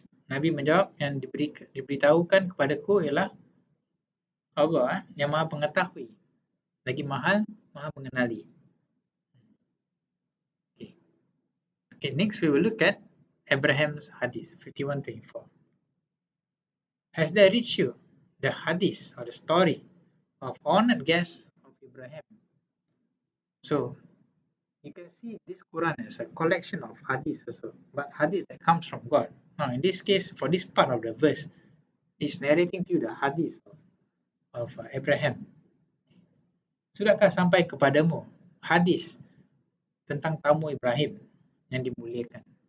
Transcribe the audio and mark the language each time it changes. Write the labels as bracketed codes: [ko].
[ms] Nabi menjawab, yang diberitahukan kepadaku ialah Allah yang maha pengetahui, lagi maha mengenali. [en] Okay, next we will look at Abraham's hadith 51:24. Has there reached you the hadith or the story of honored guests of Abraham? So you can see this Quran as a collection of hadith also, but hadith that comes from God. Now in this case, for this part of the verse, it's narrating to you the hadith of Abraham. [ms] Sudahkah sampai kepadamu hadis tentang tamu Ibrahim yang dimuliakan?